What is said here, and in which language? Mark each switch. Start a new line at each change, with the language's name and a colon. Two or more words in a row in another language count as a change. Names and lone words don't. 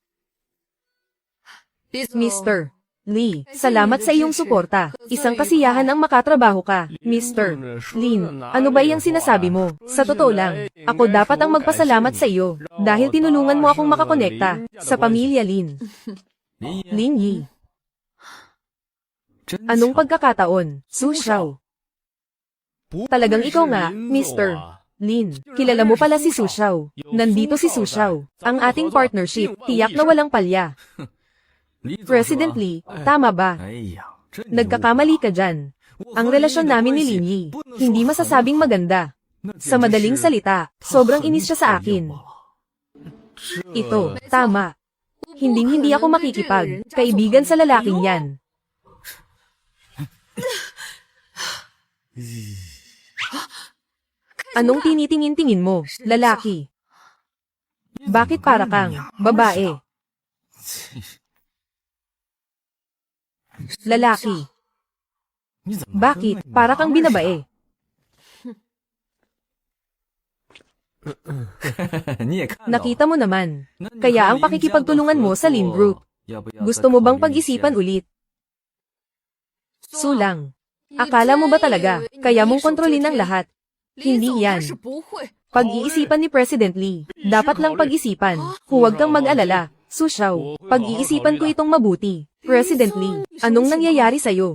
Filipino: Mr. Lee, salamat sa iyong suporta. Isang kasiyahan ang makatrabaho ka. Mr. Lin, ano ba iyang sinasabi mo? Sa totoo lang, ako dapat ang magpasalamat sa iyo dahil tinulungan mo akong makakonekta sa pamilya Lin.
Chinese: 林爷
Filipino: Lin Yi,
Chinese: 真
Filipino: anong
Chinese: 巧
Filipino: pagkakataon? Su Xiao. Talagang ikaw nga, Mr. Lin, kilala mo pala si Su Xiao. Nandito si Su Xiao. Ang ating partnership, tiyak na walang palya.
Chinese: 李总
Filipino: President
Chinese: 说
Filipino: Lee, tama ba?
Chinese: 哎呀，这
Filipino: Nagkakamali ka dyan. Ang relasyon namin ni Lin Yi, hindi masasabing maganda. Sa madaling salita, sobrang inis siya sa akin. Ito, tama. Hinding-hindi ako makikipag, kaibigan sa lalaking yan. Anong tinitingin-tingin mo, lalaki? Bakit para kang babae? Lalaki.
Chinese: 你怎么
Filipino: Bakit para kang binabae?
Chinese: 你也看到了
Filipino: Nakita mo naman.
Chinese: 那你
Filipino: Kaya
Chinese: 和
Filipino: ang
Chinese: 林家的
Filipino: pakikipagtulungan mo sa
Chinese: 合
Filipino: Lin
Chinese: 作
Filipino: Group.
Chinese: 要不要
Filipino: Gusto
Chinese: 再
Filipino: mo
Chinese: 考
Filipino: bang
Chinese: 虑一
Filipino: pag-isipan
Chinese: 下
Filipino: ulit? Sulang. Akala mo ba talaga, kaya mong kontrolin ang lahat? Hindi yan.
Chinese: 是不会。
Filipino: Pag-iisipan ni President Lee, dapat lang pag-isipan. Huwag kang mag-alala. Su Xiao, pag-iisipan ko itong mabuti. President Lee, anong nangyayari sa'yo?